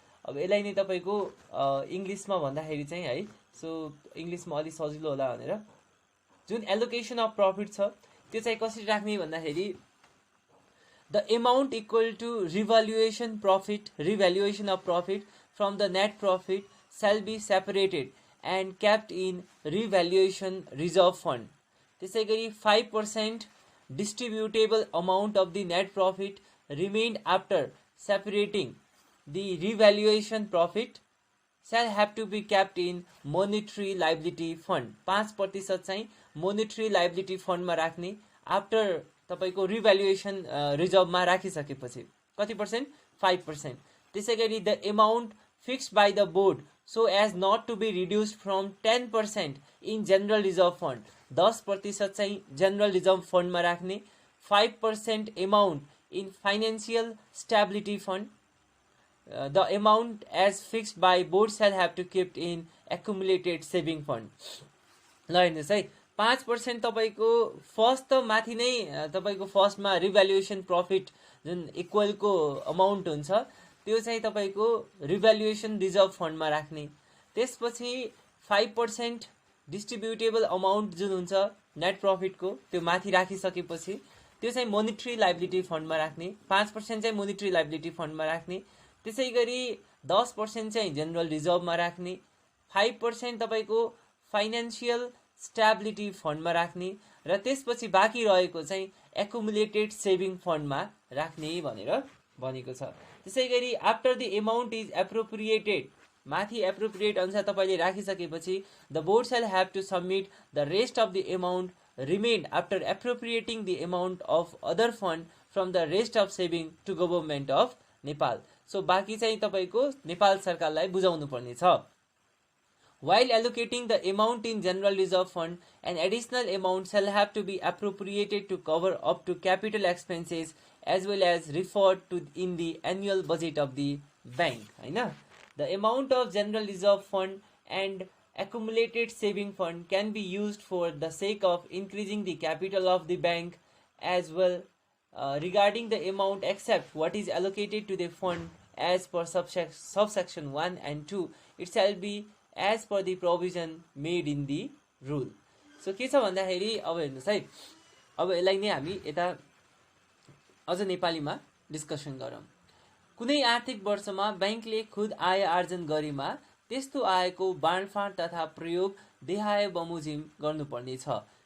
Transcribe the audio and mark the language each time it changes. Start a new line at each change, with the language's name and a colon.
Nepali: अब यसलाई नै तपाईको इङ्ग्लिसमा भन्दाखेरि चाहिँ है, सो इङ्ग्लिसमा अलि सजिलो होला भनेर जुन एलोकेसन अफ प्रॉफिट छ त्यो चाहिँ कसरी राख्ने भन्दाखेरि
English: The amount equal to revaluation of profit from the net profit shall be separated and kept in revaluation reserve fund.
Nepali: त्यसै गरी
English: 5% distributable amount of the net profit remained after separating the revaluation profit shall have to be kept in monetary liability fund.
Nepali: 5% चाहिँ
English: monetary liability fund
Nepali: मा राख्ने after तपाईको revaluation रिजर्भमा राखिसकेपछि. कति percent? 5%. त्यसै गरी
English: The amount fixed by the board so as not to be reduced from 10% in general reserve fund.
Nepali: 10% चाहिँ
English: general reserve fund
Nepali: मा राख्ने.
English: 5% amount in financial stability fund. The amount as fixed by board shall have to kept in accumulated saving fund.
Nepali: ल हेर्नुहोस् है, 5% तपाईको first त माथि नै तपाईको फर्स्टमा रिभ्यालुएसन प्रॉफिट जुन इक्वलको अमाउन्ट हुन्छ त्यो चाहिँ तपाईको रिभ्यालुएसन रिजर्भ फन्डमा राख्ने. त्यसपछि 5% डिस्ट्रिब्युटेबल अमाउन्ट जुन हुन्छ नेट प्रॉफिटको त्यो माथि राखिसकेपछि त्यो चाहिँ मोनिटरी लायबिलिटी फन्डमा राख्ने. 5% चाहिँ मोनिटरी लायबिलिटी फन्डमा राख्ने. त्यसै गरी 10% चाहिँ जनरल रिजर्भमा राख्ने. 5% तपाईको फाइनान्शियल स्टेबिलिटी फन्डमा राख्ने र त्यसपछि बाँकी रहेको चाहिँ एक्युमुलेटेड सेभिङ फन्डमा राख्ने भनेर भनेको छ. त्यसै गरी
English: after the amount is appropriated,
Nepali: माथि एप्रोप्रिएट अनुसार तपाईले राखिसकेपछि
English: The board shall have to submit the rest of the amount remained after appropriating the amount of other fund from the rest of saving to government of Nepal.
Nepali: So बाँकी चाहिँ तपाईको नेपाल सरकारलाई बुझाउनु पर्ने छ.
English: While allocating the amount in general reserve fund, an additional amount shall have to be appropriated to cover up to capital expenses as well as referred to in the annual budget of the bank. हैन, the amount of general reserve fund and accumulated saving fund can be used for the sake of increasing the capital of the bank as well. Regarding the amount except what is allocated to the fund as per subsection 1 and 2, it shall be as per the provision made in the rule.
Nepali: So के छ भन्दाखेरि अब हेर्नुस् है, अब यसलाई नै हामी यता अझ नेपालीमा डिस्कसन गरौँ. कुनै आर्थिक वर्षमा बैंकले खुद आय आर्जन गरेमा त्यस्तो आयको बाँडफाँड तथा प्रयोग देहाय बमोजिम गर्नुपर्ने छ।